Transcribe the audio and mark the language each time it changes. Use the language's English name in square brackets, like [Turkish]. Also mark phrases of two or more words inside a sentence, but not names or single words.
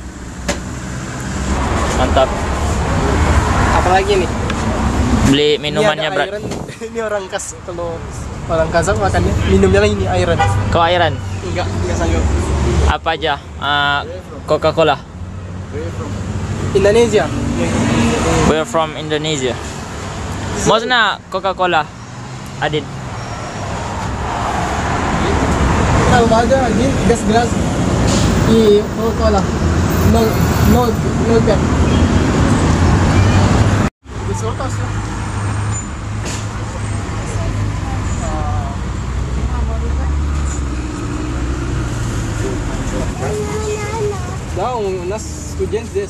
[Indonesian] Mantap. Apalagi nih? Beli minumannya, Brad. Ini orang khas, kalau orang Kazakh makannya minumnya lagi ini airan. Kau airan? Enggak sanggup. Apa aja? Coca-Cola. [English] Indonesia. We're from Indonesia. [Russian] Можно Coca-Cola? Adin. [Indonesian] Kalau ada [Russian] один gas и Coca-Cola. No pen. Сколько все? Да, у нас студент здесь.